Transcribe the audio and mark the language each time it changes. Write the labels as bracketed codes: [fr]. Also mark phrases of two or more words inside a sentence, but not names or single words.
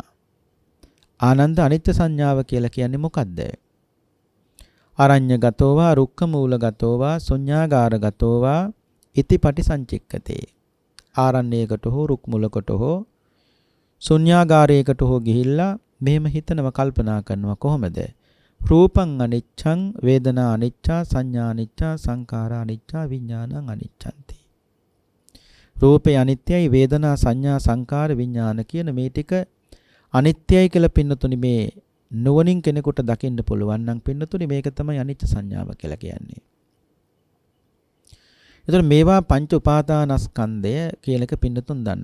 [si] ආනන්ද අනිත්‍ය සංඥාව කියලා කියන්නේ මොකද්ද? [pi] අරඤ්‍යගතෝවා රුක්ඛමූලගතෝවා ශුඤ්ඤාගාරගතෝවා ඉති පටිසංචික්කතේ. [si] ආරණ්‍යයකට හෝ රුක් මුලකට හෝ ශුන්‍යාගාරයකට හෝ ගිහිල්ලා මෙහෙම හිතනවා කල්පනා කරනවා කොහොමද? [pi] රූපං අනිච්ඡං වේදනා අනිච්චා සංඥා අනිච්චා සංඛාරා අනිච්චා විඥානං අනිච්ඡන්ති. [si] රූපේ අනිත්‍යයි, වේදනා සංඥා සංඛාර විඥාන කියන මේ ටික අනිත්‍යයි කියලා පින්නතුනි මේ නුවණින් කෙනෙකුට දකින්න පුළුවන් නම් පින්නතුනි මේක තමයි අනිච්ච සංඥාව කියලා කියන්නේ. එතකොට මේවා පංච උපාදානස්කන්ධය කියලා එක පින්නතුන් දන්න.